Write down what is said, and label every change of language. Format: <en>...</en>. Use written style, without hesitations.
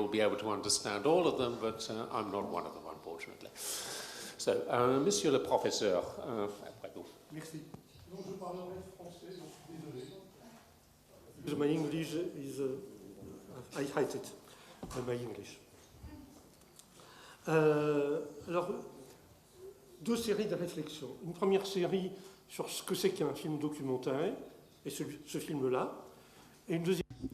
<en>be able to understand all of them, but I'm not one of them, unfortunately.</en> <fr>So, Monsieur le Professeur, après vous. Merci. Donc je parlerai français, donc désolé.</fr> <en>Because my English is, I hate it, my English.</en> <fr>Alors, deux séries de réflexions. Une première série sur ce que c'est qu'un film documentaire, et ce film-là, et une deuxième.</fr>